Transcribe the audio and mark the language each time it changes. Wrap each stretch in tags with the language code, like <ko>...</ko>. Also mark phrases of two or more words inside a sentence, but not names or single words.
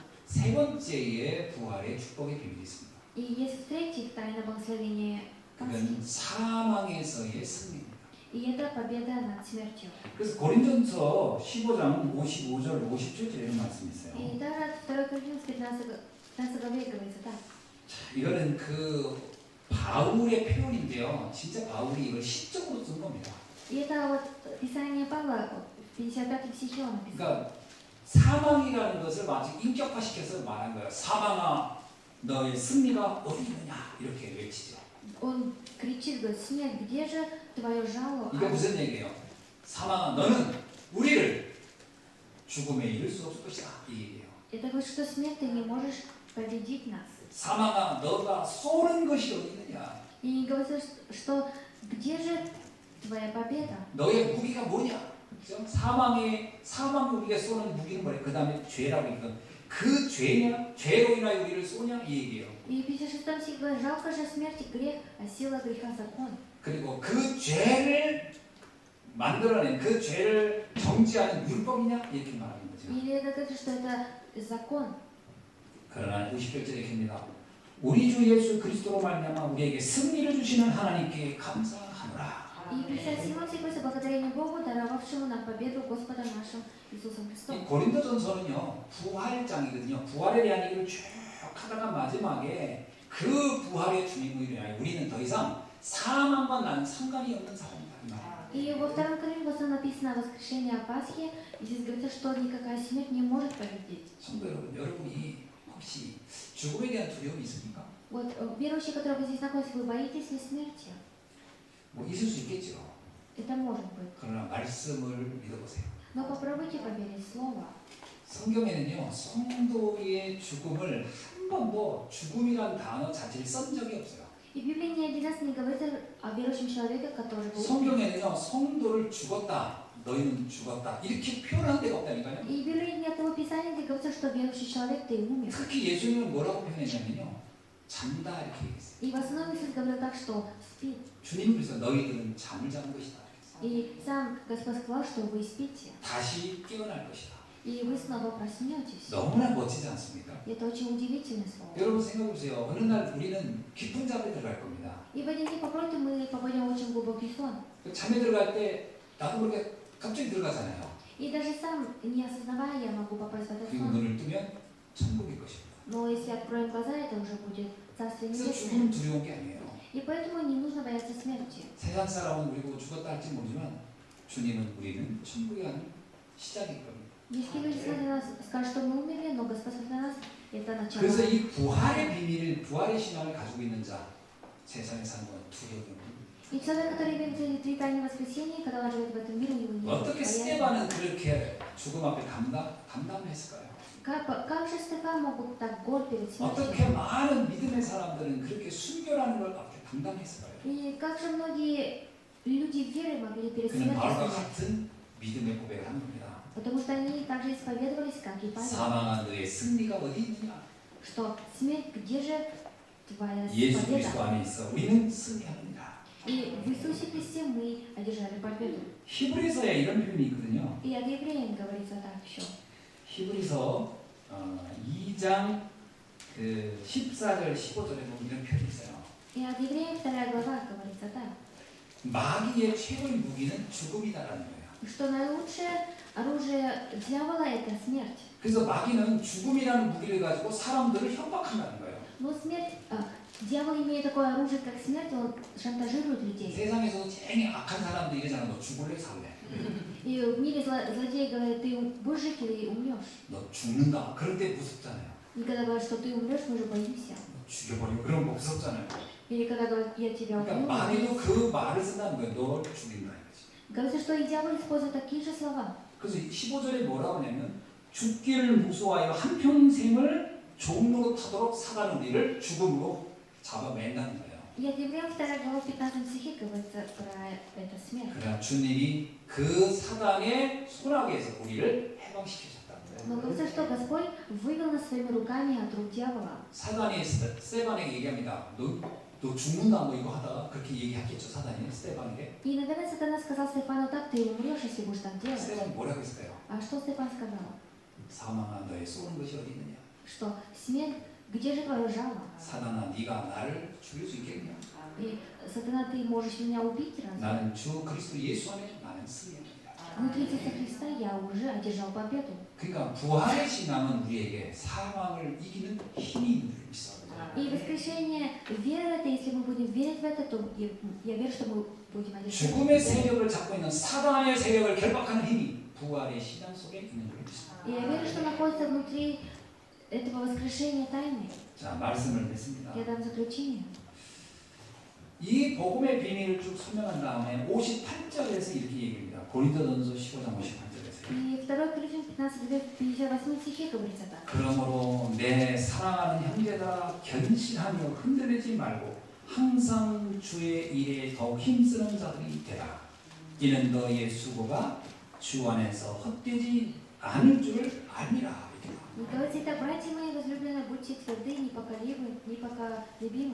<ko>세 번째의 부활의 축복의 비밀이 있습니다.</ko> <ru>И есть в-третьих тайна благословения Пасхи.</ru> <ko>그건 사망에서의 승리입니다.</ko> <ru>И это победа над смертью.</ru> <ko>그래서 고린전서 15장 55절 57절 이런 말씀이 있어요.</ko> <ru>И даже 2 Коринфянам 15 главе говорится так.</ru> <ko>이거는 그 바울의 표현인데요. 진짜 바울이 이걸 시적으로 쓴 겁니다.</ko> <ru>И это вот Писание Павла в 55 стихе он написал.</ru> <ko>그러니까 사망이라는 것을 마치 인격화시켜서 말한 거예요. 사망아, 너의 승리가 어디 있느냐 이렇게 외치죠.</ko> <ru>Он кричит, говорит, смерть, где же твое жало?</ru> <ko>이게 무슨 얘기예요? 사망아, 너는 우리를 죽음에 이를 수 없을 것이다 이 얘기예요.</ko> <ru>Это говорит, что смерть, ты не можешь победить нас.</ru> <ko>사망아, 너가 쏘는 것이 어디 있느냐?</ko> <ru>И говорится, что где же твоя победа?</ru> <ko>너의 무기가 뭐냐? 그죠? 사망이 우리가 쏘는 무기는 뭐래? 그 다음에 죄라고 이거 그 죄냐? 죄로 인하여 우리를 쏘냐? 이 얘기예요.</ko> <ru>И в 56 стихе говорит, жалко же смерти грех, а сила греха закон.</ru> <ko>그리고 그 죄를 만들어낸 그 죄를 정지하는 율법이냐? 이렇게 말하는 거죠.</ko> <ru>Или это говорит, что это закон.</ru> <ko>그러나 50절에 깁니다. 우리 주 예수 그리스도로 말미암아 우리에게 승리를 주시는 하나님께 감사하노라.</ko> <ru>И 57 стих говорится, благодарение Богу, даровавшему нам победу Господа нашим Иисусом</ru> <ko>이</ko> <ru>Христом.</ru> <ko>고린도전서는요 부활장이거든요. 부활에 대한 얘기를 쭉 하다가 마지막에 그 부활의 주님으로 인하여 우리는 더 이상 사망과 나는 상관이 없는 사람이다. 이 말이에요.</ko> <ru>И во втором Коринфянам написано о воскрешении о Пасхе, и здесь говорится, что никакая смерть не может победить.</ru> <ko>성도 여러분, 여러분이 혹시 죽음에 대한 두려움이 있습니까?</ko> <ru>Вот верующие, которые вы здесь находитесь, вы боитесь ли смерти?</ru> <ko>뭐 있을 수 있겠죠.</ko> <ru>Это может быть.</ru> <ko>그러나 말씀을 믿어보세요.</ko> <ru>Но попробуйте поверить в Слово.</ru> <ko>성경에는요 성도의 죽음을 한 번도 죽음이란 단어 자체를 쓴 적이 없어요.</ko> <ru>И в Библии ни один раз не говорится о верующем человеке, который был убит.</ru> <ko>성경에는요 성도를 죽었다, 너희는 죽었다 이렇게 표현한 데가 없다니까요.</ko> <ru>И в Библии нет того писания, где говорится, что верующий человек, ты умер.</ru> <ko>특히 예수님은 뭐라고 표현했냐면요 잔다 이렇게 얘기했어요.</ko> <ru>И в основном Иисус говорил так, что спит.</ru> <ko>주님 그래서 너희들은 잠을 자는 것이다.</ko> <ru>И сам Господь сказал, что вы спите.</ru> <ko>다시 깨어날 것이다.</ko> <ru>И вы снова проснетесь.</ru> <ko>너무나 멋지지 않습니까?</ko> <ru>И это очень удивительное слово.</ru> <ko>여러분 생각해보세요. 어느 날 우리는 깊은 잠에 들어갈 겁니다.</ko> <ru>И в один день попробуйте, мы попадем в очень глубокий сон.</ru> <ko>그 잠에 들어갈 때 나도 모르게 갑자기 들어가잖아요.</ko> <ru>И даже сам, не осознавая, я могу попасть в этот</ru> <ko>그리고</ko> <ru>сон.</ru> <ko>눈을 뜨면 천국일 것입니다.</ko> <ru>Но если откроем глаза, это уже будет Царствие</ru> <ko>그래서</ko> <ru>Небесное.</ru> <ko>죽음은 두려운 게 아니에요.</ko> <ru>И поэтому не нужно бояться смерти.</ru> <ko>세상 사람은 우리고 죽었다 할지 모르지만 주님은 우리는 천국에 가는 시작일 겁니다.</ko> <ru>Если люди смотрят на нас, скажут, что мы умерли, но Господь смотрит на нас, это начало.</ru> <ko>그래서 이 부활의 비밀을, 부활의 신앙을 가지고 있는 자, 세상에 사는 건 두려움이 없는</ko> <ru>И человек, который имеет эти три тайны воскресения, когда он живет в этом мире, у него нет</ru> <ko>어떻게</ko> <ru>боязни.</ru> <ko>스테반은 그렇게 죽음 앞에 감당했을까요?</ko> <ru>Как же Стефан мог так горд перед</ru> <ko>어떻게</ko> <ru>смертью?</ru> <ko>많은 믿음의 사람들은 그렇게 순교라는 걸 앞에 감당했을까요?</ko> <ru>И как же многие люди веры могли перед</ru> <ko>그는</ko> <ru>смертью</ru> <ko>바울과</ko> <ru>стоять?</ru> <ko>같은 믿음의 고백을 하는 겁니다.</ko> <ru>Потому что они также исповедовались, как и Павел,</ru> <ko>사망한 너의 승리가 어디 있느냐?</ko> <ru>что смерть, где же твоя</ru> <ko>예수</ko> <ru>победа?</ru> <ko>그리스도 안에 있어 우리는 승리하느니라.</ko> <ru>И в Иисусе Христе мы одержали победу.</ru> <ko>히브리서에 이런 표현이 있거든요.</ko> <ru>И от евреям говорится так еще.</ru> <ko>히브리서 2장 14절 15절에 보면 이런 표현이 있어요.</ko> <ru>И от евреям 2 глава говорится так.</ru> <ko>마귀의 최고의 무기는 죽음이다라는 거예요.</ko> <ru>Что наилучшее оружие дьявола это смерть.</ru> <ko>그래서 마귀는 죽음이라는 무기를 가지고 사람들을 협박한다는 거예요.</ko> <ru>Но дьявол имеет такое оружие, как смерть, он шантажирует людей.</ru> <ko>세상에서 제일 악한 사람들 이러잖아. 너 죽을래 살래?</ko> <ru>И в мире злодей говорит, ты будешь жить или умрешь.</ru> <ko>너 죽는다. 그럴 때 무섭잖아요.</ko> <ru>И когда говорят, что ты умрешь, мы же боимся.</ru> <ko>너 죽여버리고 그런 거 무섭잖아요.</ko> <ru>Или когда говорят, я тебя</ru> <ko>그러니까</ko> <ru>убью.</ru> <ko>마귀도 그 말을 쓴다는 거예요. 너 죽인다 이거지.</ko> <ru>Говорится, что и дьявол использует такие же слова.</ru> <ko>그래서 15절에 뭐라고 하냐면 죽기를 무서워하여 한평생을 종로로 타도록 사단은 우리를 죽음으로 잡아맨다는 거예요.</ko> <ru>И от Евреям 2 глава 15 стихе говорится про эту смерть.</ru> <ko>그러나 주님이 그 사단의 손아귀에서 우리를 해방시키셨다는</ko> <ru>Но</ru> <ko>거예요.</ko> <ru>говорится, что Господь вывел нас своими руками от рук дьявола.</ru> <ko>사단이 스테반에게 얘기합니다. 너 죽는다 뭐 이거 하다가 그렇게 얘기했겠죠. 사단이 스테반에게.</ko> <ru>И, наверное, сатана сказал Стефану так, ты умрешь, если будешь так делать.</ru> <ko>스테반이 뭐라고 했을까요?</ko> <ru>А что Стефан сказал?</ru> <ko>사망아 너의 쏘는 것이 어디 있느냐?</ko> <ru>Что смерть, где же твое жало?</ru> <ko>사단아 네가 나를 죽일 수 있겠냐?</ko> <ru>И сатана, ты можешь меня убить разве?</ru> <ko>나는 주 그리스도 예수 안에 나는 승리합니다.</ko> <ru>Внутри Иисуса Христа я уже одержал победу.</ru> <ko>그러니까 부활의 신앙은 우리에게 사망을 이기는 힘이 있는 줄 믿습니다.</ko> <ru>И воскрешение веры это, если мы будем верить в это, то я верю, что мы будем одержать.</ru> <ko>죽음의 세력을 잡고 있는 사단의 세력을 결박하는 힘이 부활의 신앙 속에 있는 줄 믿습니다.</ko> <ru>И я верю, что находится внутри этого воскрешения тайны.</ru> <ko>자, 말씀을 했습니다.</ko> <ru>Я дам заключение.</ru> <ko>이 복음의 비밀을 쭉 설명한 다음에 58절에서 이렇게 얘기합니다. 고린도전서 15장 58절에서.</ko> <ru>И 2 Коринфянам 15, 58 стихе говорится так.</ru> <ko>그러므로 내 사랑하는 형제들아 견실하며 흔들리지 말고 항상 주의 일에 더욱 힘쓰는 자들이 되라. 이는 너희의 수고가 주 안에서 헛되지 않을 줄을 알미라.</ko> <ru>И говорится, это, братья мои возлюбленные, будьте тверды, непоколебимы.</ru>